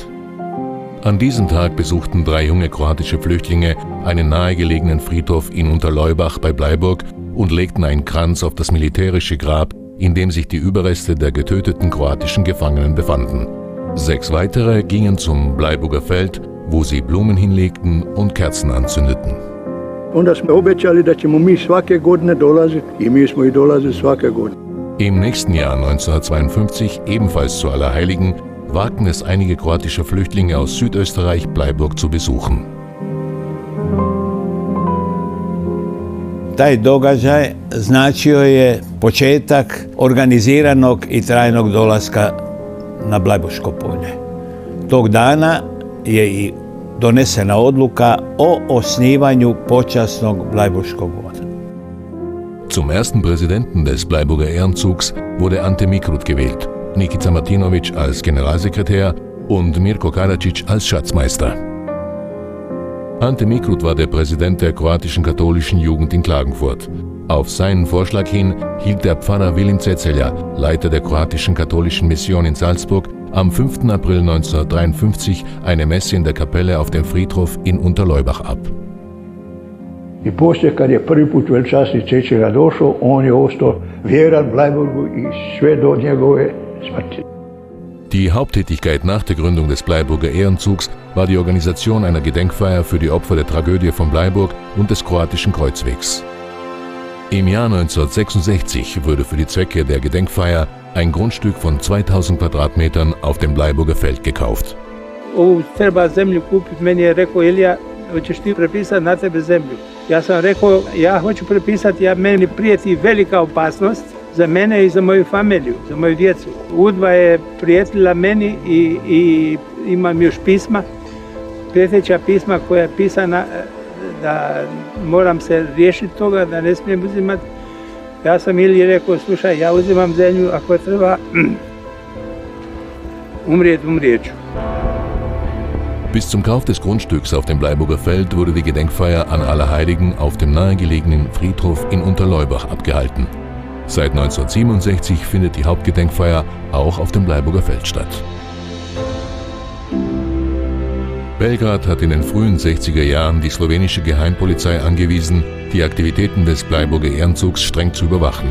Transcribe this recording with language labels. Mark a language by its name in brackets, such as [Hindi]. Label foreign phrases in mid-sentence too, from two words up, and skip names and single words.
[German] An diesem Tag besuchten 3 junge kroatische Flüchtlinge einen nahegelegenen Friedhof in Unterleubach bei Bleiburg und legten einen Kranz auf das militärische Grab, in dem sich die Überreste der getöteten kroatischen Gefangenen befanden. 6 weitere gingen zum Bleiburger Feld, wo sie Blumen hinlegten und Kerzen anzündeten. [Croatian] Onda smo obećali da ćemo mi svake godine dolaziti i mi smo i dolazili svake godine. [German] Im nächsten Jahr 1952, ebenfalls zu Allerheiligen, wagten es einige kroatische Flüchtlinge aus Südösterreich, Bleiburg zu besuchen. [Croatian] Taj događaj značio je početak organiziranog i trajnog dolaska na Blajburško polje. Tog dana je i donesena odluka o osnivanju počasnog Blajburškog voda. [German] Zum ersten Präsidenten des Bleiburger Ehrenzugs wurde Ante Mikrut gewählt, Nikica Martinović als Generalsekretär und Mirko Karadzic als Schatzmeister. Ante Mikrut war der Präsident der kroatischen katholischen Jugend in Klagenfurt. Auf seinen Vorschlag hin hielt der Pfarrer Vilim Cecelja, Leiter der kroatischen katholischen Mission in Salzburg, am 5. April 1953 eine Messe in der Kapelle auf dem Friedhof in Unterleubach ab. [Croatian] I poslije kad je prvi put veličasni Cecelja došao, on je ostao vjeran Bleiburgu i sve do njegove smrti. [German] Die Haupttätigkeit nach der Gründung des Bleiburger Ehrenzugs war die Organisation einer Gedenkfeier für die Opfer der Tragödie von Bleiburg und des kroatischen Kreuzwegs. Im Jahr 1966 wurde für die Zwecke der Gedenkfeier ein Grundstück von 2000 Quadratmetern auf dem Bleiburger Feld gekauft. [Croatian] Ovu treba zemlju kupiti, meni je rekao Ilija, hoćeš ti prepisati na tebe zemlju. Ja sam rekao, ja hoću prepisati, meni prijeti velika opasnost za mene i za moju familiju, za moju djecu. UDBA je prijetila meni i imam još pisma, prijeteća pisma koja je pisana da moram se riješiti toga, da ne smijem uzimati. Ja sam Iliji rekao, slušaj, ja uzimam zemlju, ako je treba umrijet ću. [German] Bis zum Kauf des Grundstücks auf dem Bleiburger Feld wurde die Gedenkfeier an Allerheiligen auf dem nahegelegenen Friedhof in Unterleubach abgehalten. Seit 1967 findet die Hauptgedenkfeier auch auf dem Bleiburger Feld statt. Belgrad hat in den frühen 60er Jahren die slowenische Geheimpolizei angewiesen, die Aktivitäten des Bleiburger Ehrenzugs streng zu überwachen.